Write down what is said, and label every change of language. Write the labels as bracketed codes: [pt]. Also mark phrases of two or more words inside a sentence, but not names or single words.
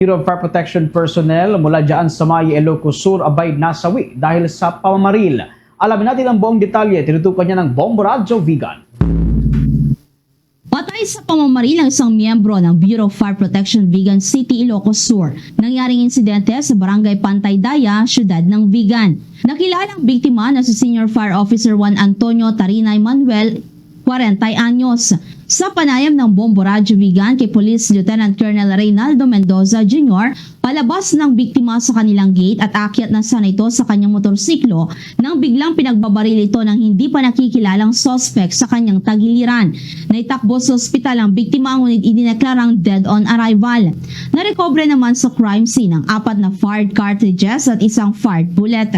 [tl] Bureau of Fire Protection personnel mula dyan sa may Ilocos Sur abay nasawi dahil sa pamamaril. Alamin natin ang buong detalye, tinutukan niya ng Bombo Radyo Vigan. Patay sa pamamaril ang isang miyembro ng Bureau of Fire Protection Vigan City, Ilocos Sur. Nangyaring insidente sa Barangay Pantay Daya, siyudad ng Vigan. Nakilalang biktima na si Senior Fire Officer Juan Antonio Tarinay Manuel, 40 anyos. Sa panayam ng Bombo Radyo Vigan kay Police Lieutenant Colonel Reynaldo Mendoza Jr., palabas ng biktima sa kanilang gate at akyat na sana ito sa kanyang motorsiklo nang biglang pinagbabaril ito ng hindi pa nakikilalang suspect sa kanyang tagiliran. Naitakbo sa ospital ang biktima ngunit idineklarang [en] dead on arrival. [tl] Narekobre naman sa [en] crime scene [tl] ang 4 na [en] fired cartridges [tl] at isang [en] fired bullet.